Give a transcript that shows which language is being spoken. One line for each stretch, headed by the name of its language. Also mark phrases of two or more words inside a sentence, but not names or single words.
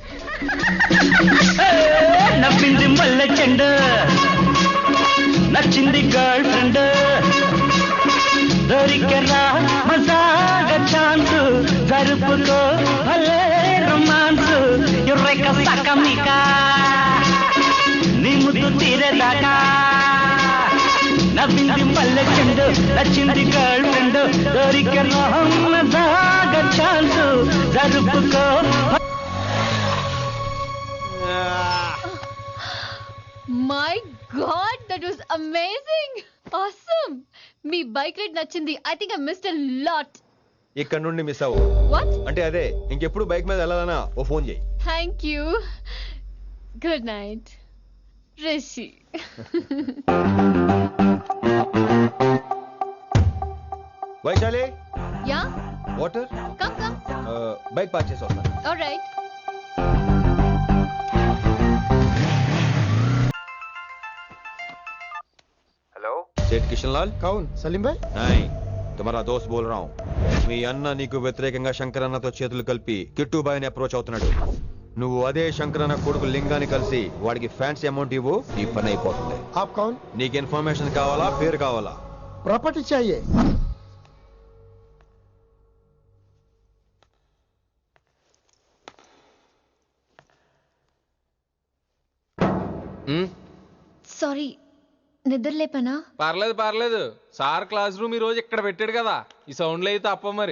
Telugu: నవ్వింది మల్లె చెండు, నచ్చింది
English: girl friend,
Telugu: దొరికరా మజాగా ఛాన్స్, జరుపుకో భలే రొమాన్స్, యుర్రెక సకమిక నీ ముద్దు తీరేదాకా. నవ్వింది మల్లె చెండు, నచ్చింది
English: girl friend,
Telugu: దొరికరా మజాగా ఛాన్స్, జరుపుకో.
English: My God, that was amazing. ఆసమ్.
Telugu: మీ బైక్ రైడ్ నచ్చింది.
English: I think I missed a lot.
Telugu: ఇక్కడ నుండి మిస్ అవ్వు. వాట్? అంటే అదే, ఇంకెప్పుడు బైక్ మీద వెళ్ళాలన్నా ఓ ఫోన్ చేయి.
English: Thank you. Good night రిషి. వైశాలి, యా, వాటర్. come come.
Telugu: బైక్ పార్క్ చేసి వస్తాను. ఆల్రైట్.
Hindi: हेलो, सेठ किशन लाल। कौन सलीम भाई? नहीं, तुम्हारा दोस्त बोल रहा हूँ.
Telugu: మీ అన్న నీకు వ్యతిరేకంగా శంకర్ అన్నతో చేతులు కలిపి కిట్టుబాయిని అప్రోచ్ అవుతున్నాడు. నువ్వు అదే శంకరన్న కొడుకు లింగాన్ని కలిసి వాడికి ఫ్యాన్సీ అమౌంట్ ఇవ్వు, నీ పని అయిపోతుంది.
Hindi: आप कौन?
Telugu: నీకు ఇన్ఫర్మేషన్ కావాలా, పేరు కావాలా?
Hindi: प्रॉपर्टी चाहिए.
Telugu: సారీ, నిద్ర లేపనా? పర్లేదు పర్లేదు, సార్ క్లాస్ రూమ్ ఈ రోజు ఇక్కడ పెట్టాడు కదా, ఈ సౌండ్లు అయితే తప్ప మరి